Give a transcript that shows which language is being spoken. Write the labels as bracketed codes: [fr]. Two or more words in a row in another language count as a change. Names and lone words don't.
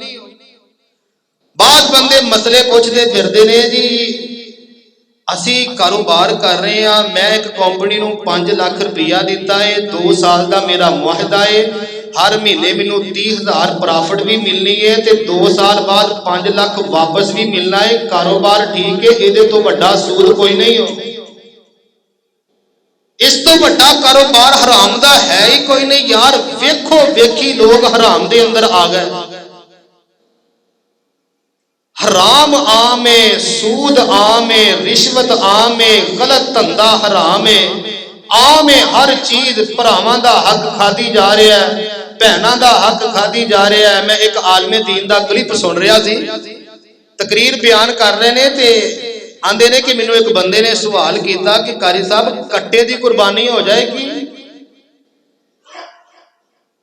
[pa] ਬਾਅਦ ਬੰਦੇ ਮਸਲੇ ਪੁੱਛਦੇ ਫਿਰਦੇ ਨੇ ਜੀ ਅਸੀਂ ਕਾਰੋਬਾਰ ਕਰ ਰਹੇ ਹਾਂ, ਮੈਂ ਇੱਕ ਕੰਪਨੀ ਨੂੰ 5 ਲੱਖ ਰੁਪਈਆ ਦਿੱਤਾ ਹੈ, 2 ਸਾਲ ਦਾ ਮੇਰਾ ਮੁਆਹਦਾ ਹੈ, ਹਰ ਮਹੀਨੇ ਮੈਨੂੰ 30,000 ਪ੍ਰੋਫਿਟ ਵੀ ਮਿਲਣੀ ਹੈ ਤੇ 2 ਸਾਲ ਬਾਅਦ 5 ਲੱਖ ਵਾਪਸ ਵੀ ਮਿਲਣਾ ਹੈ। ਕਾਰੋਬਾਰ ਠੀਕ ਹੈ, ਇਹਦੇ ਤੋਂ ਵੱਡਾ ਸੂਦ ਕੋਈ ਨਹੀਂ ਹੋ। ਇਸ ਤੋਂ ਵੱਡਾ ਕਾਰੋਬਾਰ ਹਰਾਮ ਦਾ ਹੈ ਹੀ ਕੋਈ ਨਹੀਂ ਯਾਰ। ਵੇਖੋ ਵੇਖੀ ਲੋਕ ਹਰਾਮ ਦੇ ਅੰਦਰ ਆ ਗਏ। हराम आम है, सूद आम है, रिश्वत आम है, गलत धंधा हराम है, आम है। हर चीज भरावां दा हक खाधी जा रहा है, भैनां दा हक खाधी जा रहा है। मैं एक आलमे दीन दा क्लिप सुन रहा सी, तकरीर बयान कर रहे ने ते आंदे ने कि मैनू एक बंदे ने सवाल किया कि कारी साहब कट्टे दी कुर्बानी हो जाएगी?